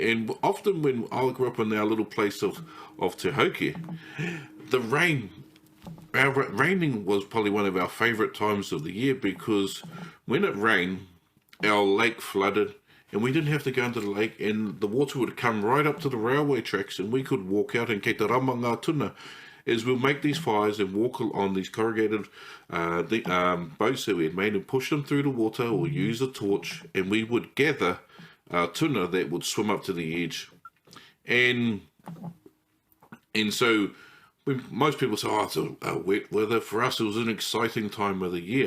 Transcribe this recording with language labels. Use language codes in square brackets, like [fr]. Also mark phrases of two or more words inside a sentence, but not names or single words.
[en] And often when I grew up in our little place of Te Hauke, the raining was probably one of our favourite times of the year, because when it rained, our lake flooded and we didn't have to go into the lake, and the water would come right up to the railway tracks and we could walk out and [mi] kei te rama ngā tuna, [en] is we'll make these fires and walk on these corrugated boats that we had made and push them through the water or use a torch, and we would gather tuna that would swim up to the edge. And so when most people say, oh, it's a wet weather, for us it was an exciting time of the year.